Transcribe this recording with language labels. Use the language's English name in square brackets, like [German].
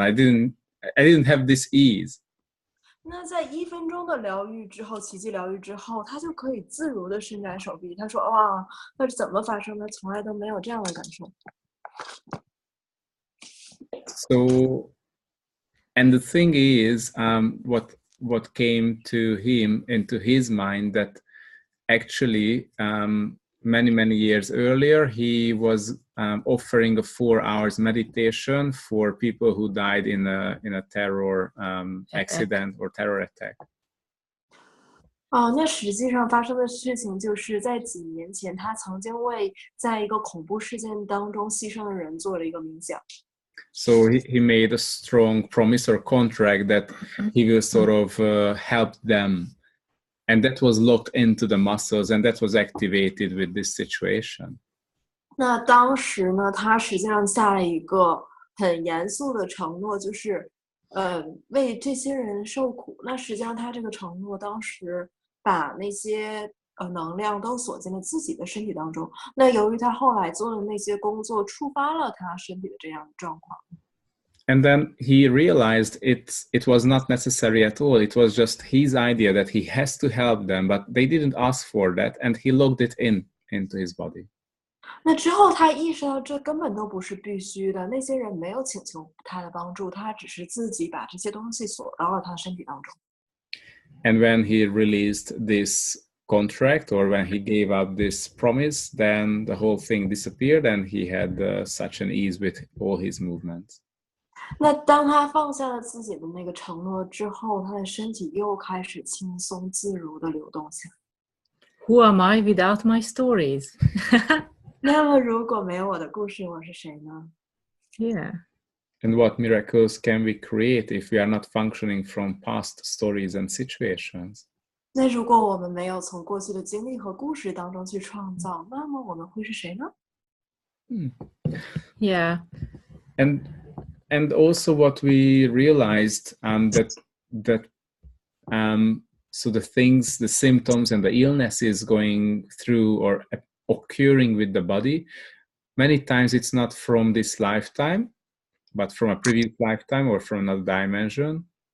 [English] I didn't have this ease. [Chinese] 那在1分钟的疗愈之后，奇迹疗愈之后，他就可以自如的伸展手臂。他说：“哇，那是怎么发生的？从来都没有这样的感受。” [English] So, and the thing is, what came to him into his mind that actually many years earlier he was offering a 4 hours meditation for people who died in a terror accident or terror attack. [Chinese] 那实际上发生的事情就是在几年前，他曾经为在一个恐怖事件当中牺牲的人做了一个冥想。 [English] So he made a strong promise or contract that he will sort of help them. And that was locked into the muscles, and that was activated with this situation. [Chinese] 那当时呢，他实际上下了一个很严肃的承诺，就是为这些人受苦。那实际上他这个承诺当时把那些能量都锁进了自己的身体当中。那由于他后来做的那些工作，触发了他身体的这样的状况。 [English] And then he realized it was not necessary at all. It was just his idea that he has to help them, but they didn't ask for that, and he logged it into his body. [Chinese] 那之后他意识到这根本都不是必须的，那些人没有请求他的帮助，他只是自己把这些东西锁到了他身体当中。 [English] And when he released this contract, or when he gave up this promise, then the whole thing disappeared, and he had such an ease with all his movements. [Chinese] 那当他放下了自己的那个承诺之后，他的身体又开始轻松自如的流动起来。 [English] Who am I without my stories? [Chinese] 那么如果没有我的故事，我是谁呢？ Yeah. [English] And what miracles can we create if we are not functioning from past stories and situations? [Chinese] 那如果我们没有从过去的经历和故事当中去创造，那么我们会是谁呢？ Yeah. [English] And also what we realized that so the things, the symptoms and the illnesses going through or occurring with the body, many times it's not from this lifetime, but from a previous lifetime or from another dimension.